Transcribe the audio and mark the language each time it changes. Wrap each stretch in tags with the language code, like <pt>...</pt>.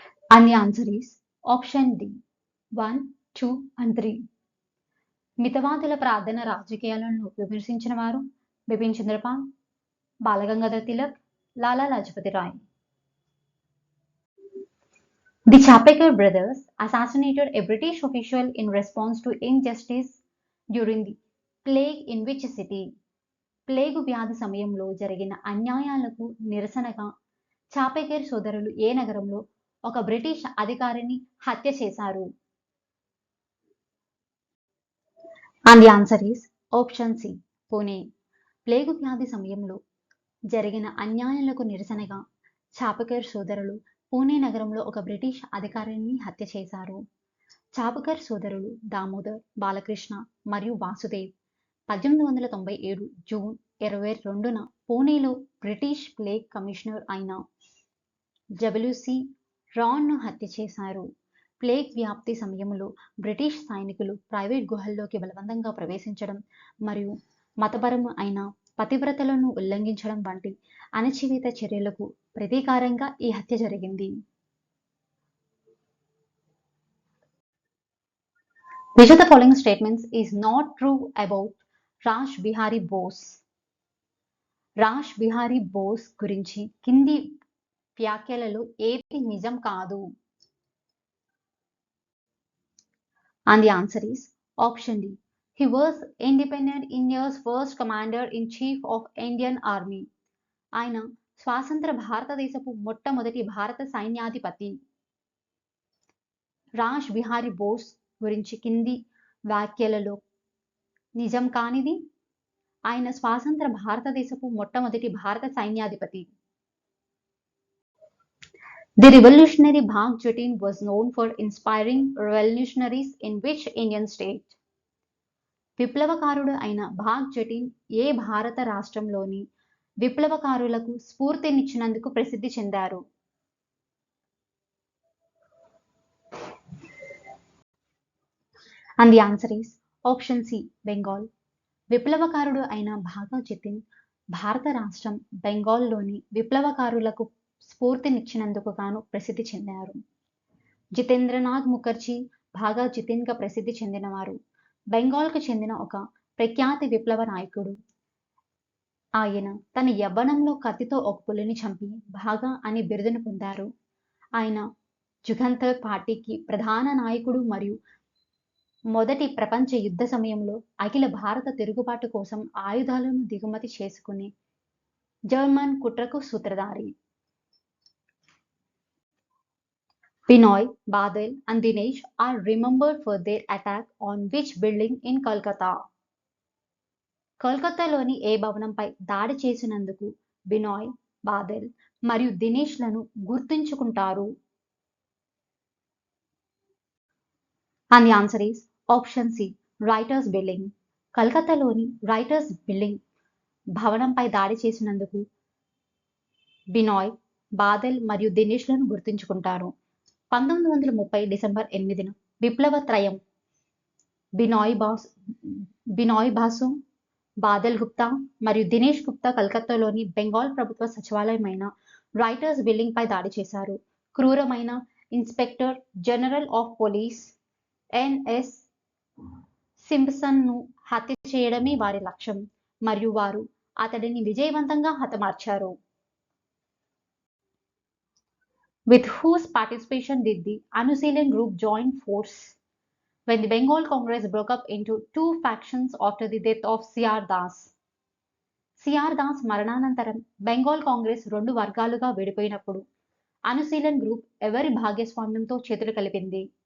<en>And the answer is option D. 1, 2 and 3.</en> <te>మితవాదుల ప్రార్థన రాజకీయాలను విమర్శించిన వారు Bipin Chanderpaul, Balgangadhar Tilak, Lala Lajpat Roy.</te> <en>The Chapekar brothers assassinated a British official in response to injustice during the plague in which city?</en> <te>Plague వ్యాధి సమయంలో జరిగిన అన్యాయాలకు నిరసనగా చాపేకర్ సోదరులు ఏ నగరంలో ఒక బ్రిటిష్ అధికారిని హత్య చేశారు?</te> <en>And the answer is option C.</en> <te>Pune. Plague వ్యాధి సమయంలో జరిగిన అన్యాయాలకు నిరసనగా చాపకర్ సోదరులు పూణే నగరంలో ఒక బ్రిటిష్ అధికారిని హత్య చేశారు. చాపకర్ సోదరులు దామోదర్, బాలకృష్ణ మరియు వాసుదేవ్ 1897 జూన్ 22న పూణేలో బ్రిటిష్ ప్లేగ్ కమిషనర్ అయిన డబ్ల్యూసి రాన్ను హత్య చేశారు. ప్లేగ్ వ్యాప్తి సమయంలో బ్రిటిష్ సైనికులు ప్రైవేట్ గుహల్లోకి బలవంతంగా ప్రవేశించడం మరియు మతపరం అయిన పతివ్రతలను ఉల్లంఘించడం వంటి అణచివేత చర్యలకు ప్రతీకారంగా ఈ హత్య జరిగింది.</te> <en>Which of the following statements is not true about Rash Behari Bose?</en> <te>రాష్ బిహారీ బోస్ గురించి కింది వ్యాఖ్యలలో ఏది నిజం కాదు?</te> <en>And the answer is option D. He was independent India's first commander-in-chief of Indian Army.</en> <te>ఆయన స్వాతంత్ర భారతదేశపు మొట్టమొదటి భారత సైన్యాధిపతి. రాష్ బిహారీ బోస్ గురించి కింది వ్యాఖ్యలలో నిజం కానిది? ఆయన స్వాతంత్ర భారతదేశపు మొట్టమొదటి భారత సైన్యాధిపతి.</te> <en>The revolutionary Bhag Jatin was known for inspiring revolutionaries in which Indian state?</en> <te>విప్లవకారుడు అయిన భాగ్ జటిన్ ఏ భారత రాష్ట్రంలోని విప్లవకారులకు స్ఫూర్తినిచ్చినందుకు ప్రసిద్ధి చెందారు?</te> <en>And the answer is option C.</en> <te>Bengal. విప్లవకారుడు అయిన భాగా జతిన్ భారత రాష్ట్రం బెంగాల్లోని విప్లవకారులకు స్ఫూర్తినిచ్చినందుకు గాను ప్రసిద్ధి చెందారు. జితేంద్రనాథ్ ముఖర్జీ భాగా జితిన్గా ప్రసిద్ధి చెందినవారు. బెంగాల్కు చెందిన ఒక ప్రఖ్యాత విప్లవ నాయకుడు. ఆయన తన యవ్వనంలో కత్తితో ఒక పులిని చంపి భాగా అనే బిరుదును పొందారు. ఆయన జుగంతర్ పార్టీకి ప్రధాన నాయకుడు మరియు మొదటి ప్రపంచ యుద్ధ సమయంలో అఖిల భారత తిరుగుబాటు కోసం ఆయుధాలను దిగుమతి చేసుకునే జర్మన్ కుట్రకు సూత్రధారి.</te> <en>Binoy, Badal and Dinesh are remembered for their attack on which building in Kolkata?</en> <te>కోల్కతాలోని ఏ భవనంపై దాడి చేసినందుకు బినాయ్, బాదల్ మరియు దినేష్లను గుర్తుంచుకుంటారు?</te> <en>And the answer is option C, writers building.</en> <te>కలకత్తాలోని writers building భవనంపై దాడి చేసినందుకు బినాయ్, బాదల్ మరియు దినేష్లను గుర్తుంచుకుంటారు. 1930 డిసెంబర్ 8న విప్లవ త్రయం బినాయ్ బాసు, బాదల్ గుప్తా మరియు దినేష్ గుప్తా కలకత్తాలోని బెంగాల్ ప్రభుత్వ సచివాలయమైన రైటర్స్ బిల్డింగ్ పై దాడి చేశారు. క్రూరమైన inspector general of police NS సింప్సన్ను హత్య చేయడమే వారి లక్ష్యం మరియు వారు అతడిని విజయవంతంగా హతమార్చారు.</te> <en>With whose participation did the Anushilin group join force when the Bengal Congress broke up into two factions after the death of C.R. Das? C.R.</en> <te>Das మరణానంతరం బెంగాల్ కాంగ్రెస్ రెండు వర్గాలుగా విడిపోయినప్పుడు అనుశీలన్ గ్రూప్ ఎవరి భాగస్వామ్యంతో చేతులు కలిపింది?</te>